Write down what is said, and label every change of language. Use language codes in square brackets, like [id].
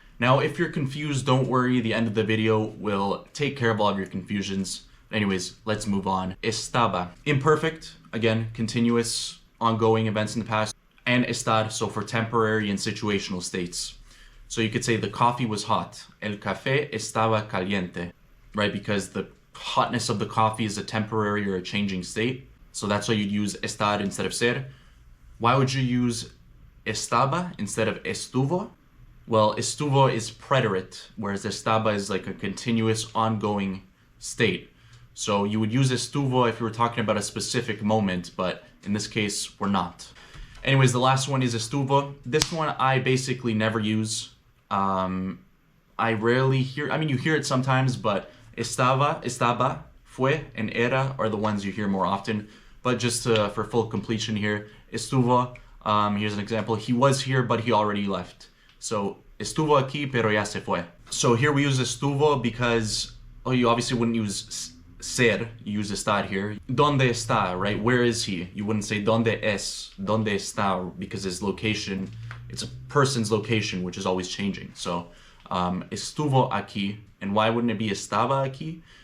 [en] Now, if you're confused, don't worry. The end of the video will take care of all of your confusions. Anyways, let's move on. Estaba, imperfect, again, continuous, ongoing events in the past, and estar, so for temporary and situational states. So you could say the coffee was hot. [es] El café estaba caliente, [en] right? Because the hotness of the coffee is a temporary or a changing state. So that's why you'd use estar instead of ser. Why would you use estaba instead of estuvo? Well, estuvo is preterite, whereas estaba is like a continuous, ongoing state. So you would use estuvo if you were talking about a specific moment, but in this case, we're not. Anyways, the last one is estuvo. This one I basically never use. I rarely hear, I mean, you hear it sometimes, but estaba, fue, and era are the ones you hear more often. but just for full completion here, estuvo, here's an example. He was here, but he already left. [es] So, estuvo aquí, pero ya se fue. [en] So here we use estuvo because, you obviously wouldn't use ser, you use estar here. [es] ¿Dónde está, [en] right? Where is he? You wouldn't say [es] ¿dónde es? ¿Dónde está? [en] Because his location, it's a person's location, which is always changing. [es] So, estuvo aquí. [en] And why wouldn't it be [es] estaba aquí?